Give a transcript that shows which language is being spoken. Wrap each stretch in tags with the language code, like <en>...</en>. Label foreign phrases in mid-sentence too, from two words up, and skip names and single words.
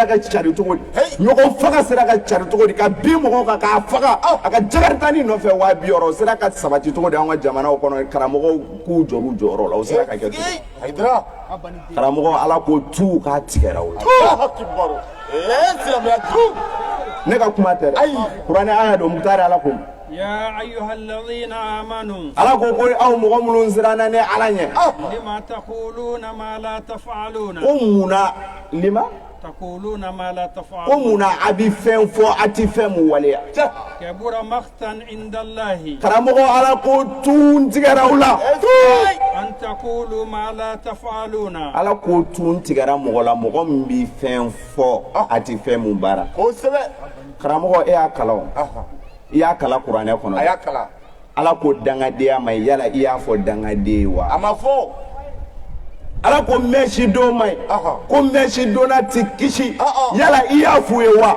<bm>ka cari cogo di ɲɔgɔn faga sera ka cari cogo di ka bin mɔgɔw kan k'a faga a ka jagaritaani nɔfɛ 200 o sera ka sabati cogo di an ka jamanaw kɔnɔ karamɔgɔw k'u jɔ u jɔyɔrɔ la o sera ka kɛ cogo di karamɔgɔ Ala ko tu k'a tigɛra o la ne ka kuma tɛ dɛ kuranɛ aya don mutare Ala ko</bm> <ar>يا أيها الذين آمنوا</ar> <bm>Ala ko ko aw mɔgɔ minnu siranna ne Ala ɲɛ</bm> <ar>لما تقولون ما لا تفعلون</ar> <bm>ko munna lima</bm> <ar>تقولون ما لا</ar> <bm>ko</bm> <ar>تفعلون</ar> <bm>munna a bɛ fɛn fɔ a tɛ fɛn mun waleya</bm> <ar>كبر مقتا عند الله</ar> <bm>karamɔgɔ Ala ko tun tigɛra u la</bm> <ar>أن تقولوا ما لا تفعلون</ar> <bm>Ala ko tun tigɛra mɔgɔ la mɔgɔ min bɛ fɛn fɔ a tɛ fɛn mun baara karamɔgɔ e y'a kalan o i y'a kala kuranɛ kɔnɔ Ala ko dangadenya ma ɲi yala i y'a fɔ dangaden ye wa a ma fɔ Ala ko mɛsi don ma ɲi ko mɛsi donna tɛ kisi yala i y'a f'u ye wa</bm>